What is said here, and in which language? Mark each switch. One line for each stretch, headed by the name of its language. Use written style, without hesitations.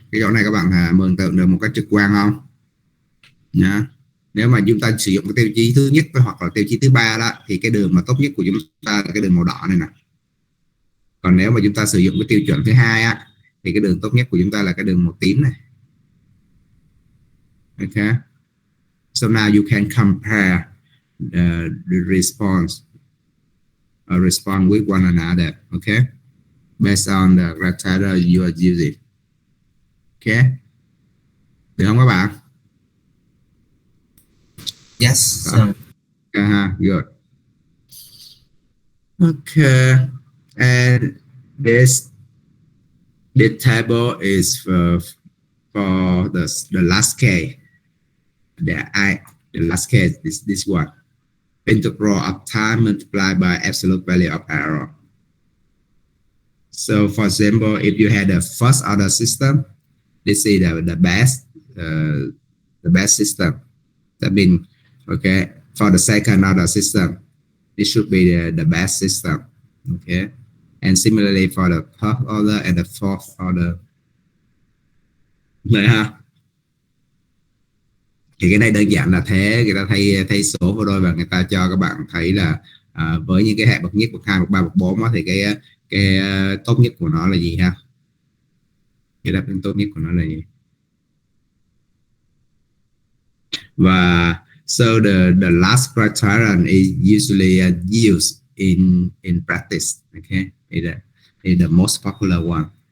Vietnamese: Cái chỗ này các bạn mường tượng được một cách trực quan không? Nha. Nếu mà chúng ta sử dụng cái tiêu chí thứ nhất hoặc là tiêu chí thứ ba đó thì cái đường mà tốt nhất của chúng ta là cái đường màu đỏ này nè. Còn nếu mà chúng ta sử dụng cái tiêu chuẩn thứ hai á thì cái đường tốt nhất của chúng ta là cái đường màu tím này.
English: Okay. So now you can compare the response with one another. Okay. Based on the criteria you are using.
Vietnamese: Okay. Được không các bạn?
English: Yes. Good. Okay. And this table is for the last case. The last case is this one. Integral of time multiplied by absolute value of error. So for example, if you had a first order system, this is the best system. That means, okay, for the second order system, it should be the best system. Okay. And similarly for the third order and the fourth order.
Vietnamese: Đấy ha. Thì cái này đơn giản là thế, người ta thay số vào đôi và người ta cho các bạn thấy là với những cái hệ bậc nhất, bậc 2, bậc 3, bậc 4 đó, thì cái tốt nhất của nó là gì ha? Cái đáp ứng tốt nhất của nó là gì?
English: Và so the last criterion is usually used in practice. Okay, is the most popular one.